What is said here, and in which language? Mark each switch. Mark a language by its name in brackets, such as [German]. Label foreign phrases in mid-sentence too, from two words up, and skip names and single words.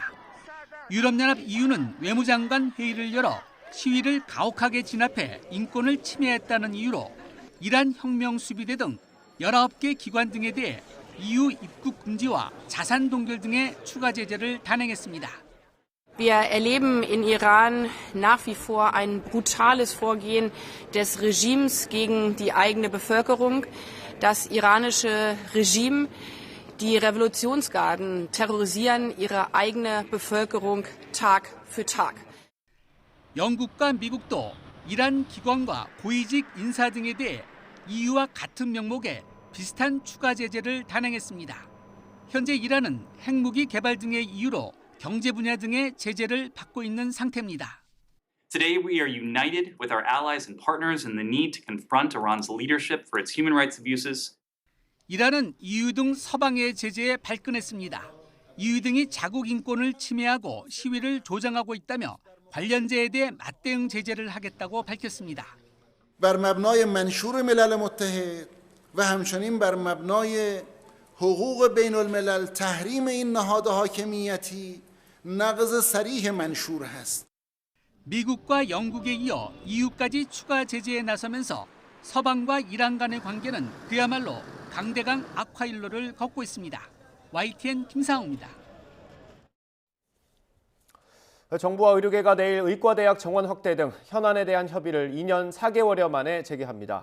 [Korean] 유럽연합 EU는 외무장관 회의를 열어 시위를 가혹하게 진압해 인권을 침해했다는 이유로 이란 혁명수비대 등 19개 기관 등에 대해 EU 입국 금지와 자산 동결 등의 추가 제재를 단행했습니다. [German] Wir erleben in Iran nach wie vor ein brutales Vorgehen des Regimes gegen die eigene Bevölkerung. Das iranische Regime, die Revolutionsgarden terrorisieren ihre eigene Bevölkerung Tag für Tag. [Korean] 영국과 미국도 이란 기관과 고위직 인사 등에 대해 EU와 같은 명목의 비슷한 추가 제재를 단행했습니다. 현재 이란은 핵무기 개발 등의 이유로 경제 분야 등의 제재를 받고 있는 상태입니다. [English] Today we are united with our allies and partners in the need to confront Iran's leadership for its human rights abuses. [Korean] 이란은 EU 등 서방의 제재에 발끈했습니다. EU 등이 자국 인권을 침해하고 시위를 조장하고 있다며 관련자에 대해 맞대응 제재를 하겠다고 밝혔습니다. [Persian] بر مبنای منشور ملل متحد و همچنین بر مبنای حقوق بین الملل تحریم این نهاد حاکمیتی نقض صریح منشور است. [Korean] 미국과 영국에 이어 EU까지 추가 제재에 나서면서 서방과 이란 간의 관계는 그야말로 강대강 악화일로를 걷고 있습니다. YTN 김상우입니다. 정부와 의료계가 내일 의과대학 정원 확대 등 현안에 대한 협의를 2년 4개월여 만에 재개합니다.